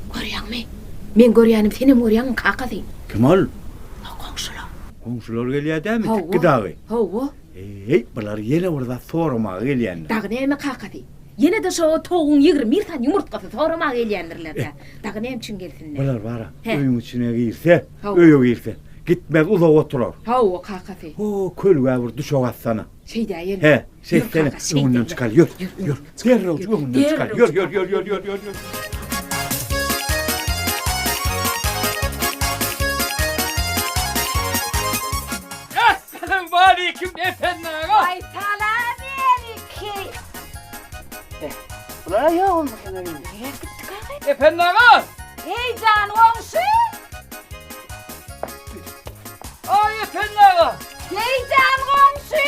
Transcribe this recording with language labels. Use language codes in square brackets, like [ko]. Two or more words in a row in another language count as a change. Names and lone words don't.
[tk] görýärmi? Men görýänim senem görýän kakazy. Kim ol? Goňşular. Goňşular gelýärmi? Tikki dagy. Hawa. Bular ýene burada sorma gelýänler. Dagy näme kakazy? Yine de şo toğun 21 tane yumurtkasy sorama gelýändirler de. Dagy näme üçin gelsinler? Bular bara öýüň içine girse, öýe girse, gitmez uzak oturar. Hawa kakazy. O kölge bir düşok atsana. Şeyde ýel. He, seni öňünden çykar. Ýür. Derrä öňünden çykar. Ýür. [tr] Assalamu aleyküm efendim. [tk] Ay salam aleyküm. [tr] Ulan ya olmuş sana benim. Efendim ağa. Hey can olsun. Ay efendim ağa. Hey can olsun.